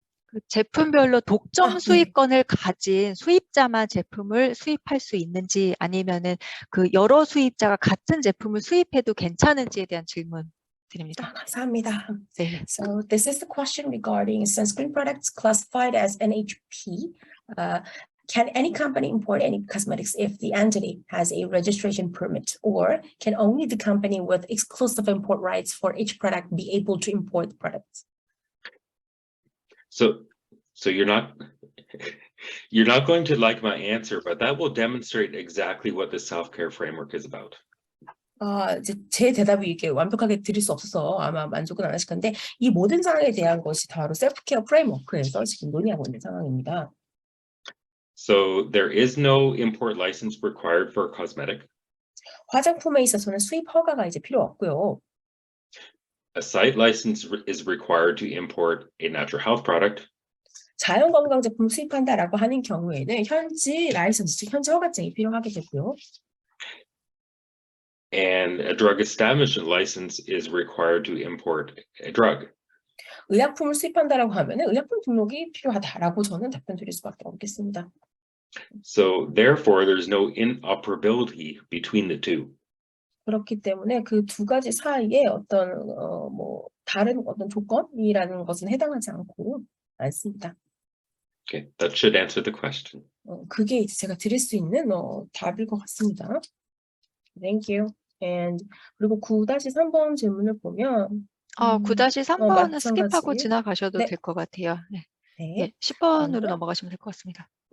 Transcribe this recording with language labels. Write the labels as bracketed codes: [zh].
[ko] 그 제품별로 독점 수입권을 가진 수입자만 제품을 수입할 수 있는지 아니면은 그 여러 수입자가 같은 제품을 수입해도 괜찮은지에 대한 질문 드립니다. 감사합니다. 네. [en] So this is the question regarding sunscreen products classified as NHP. Can any company import any cosmetics if the entity has a registration permit, or can only the company with exclusive import rights for each product be able to import the products? So you're not going to like my answer, but that will demonstrate exactly what the self-care framework is about. [ko] 이제 제 대답이 이게 완벽하게 드릴 수 없어서 아마 만족은 안 하실 건데 이 모든 상황에 대한 것이 바로 셀프케어 프레임워크에서 지금 논의하고 있는 상황입니다. [en] So there is no import license required for cosmetic. [ko] 화장품에 있어서는 수입 허가가 이제 필요 없고요. [en] A site license is required to import a natural health product. [ko] 자연건강 제품을 수입한다라고 하는 경우에는 현지 라이선스, 즉 현지 허가증이 필요하게 되고요. [en] And a drug establishment license is required to import a drug. [ko] 의약품을 수입한다라고 하면은 의약품 등록이 필요하다라고 저는 답변 드릴 수밖에 없겠습니다. [en] So therefore, there's no inoperability between the two. [ko] 그렇기 때문에 그 두 가지 사이에 어떤 다른 어떤 조건이라는 것은 해당하지 않습니다. [en] Okay, that should answer the question. [ko] 그게 이제 제가 드릴 수 있는 답일 것 같습니다. [en] Thank you. And [ko] 그리고 9-3번 질문을 보면 9-3번은 스킵하고 지나가셔도 될 것 같아요. 네. 네. 10번으로 넘어가시면 될 것 같습니다.